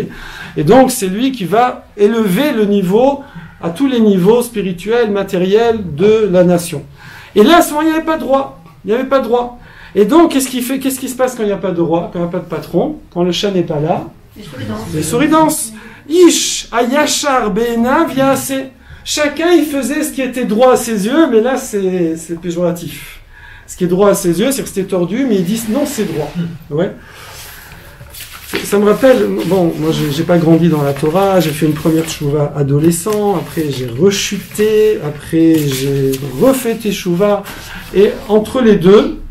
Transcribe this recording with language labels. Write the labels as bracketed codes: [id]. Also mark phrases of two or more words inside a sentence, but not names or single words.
[fr] Et donc, c'est lui qui va élever le niveau à tous les niveaux spirituels, matériels de la nation. Et là, à ce moment, il n'y avait pas de roi. Il n'y avait pas de roi. Et donc, qu'est-ce qui se passe quand il n'y a pas de roi, quand il n'y a pas de patron, quand le chat n'est pas là? Les souris dansent. [he] איש הישר בעיניו יעשה. [fr] Chacun, il faisait ce qui était droit à ses yeux, mais là, c'est péjoratif. Ce qui est droit à ses yeux, c'est que c'était tordu, mais ils disent non, c'est droit. Ouais. Ça me rappelle, bon, moi, j'ai pas grandi dans la Torah, j'ai fait une première teshuvah adolescent, après j'ai rechuté, après j'ai refait teshuvah, et entre les deux,